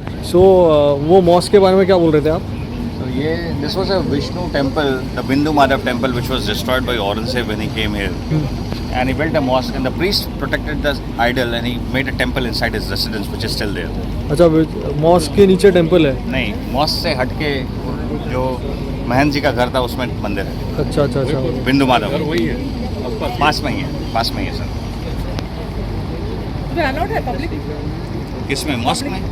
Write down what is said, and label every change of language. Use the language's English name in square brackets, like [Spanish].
[Hindi] सो वो मॉस्क के बारे में क्या बोल रहे थे आप? [English] So this was a Vishnu temple, the Bindu Madhav temple, which was destroyed by Aurangzeb when he came here. And he built a mosque, and the priest protected the idol, and he made a temple inside his residence, which is still there. [Hindi] अच्छा, mask के नीचे temple है? नहीं, mask से हटके जो महंत जी का घर था उसमें मंदिर है। अच्छा अच्छा अच्छा, बिंदु माधव वही है, पास में ही है सर। अलाउड है पब्लिक? किसमें? मॉस्क में?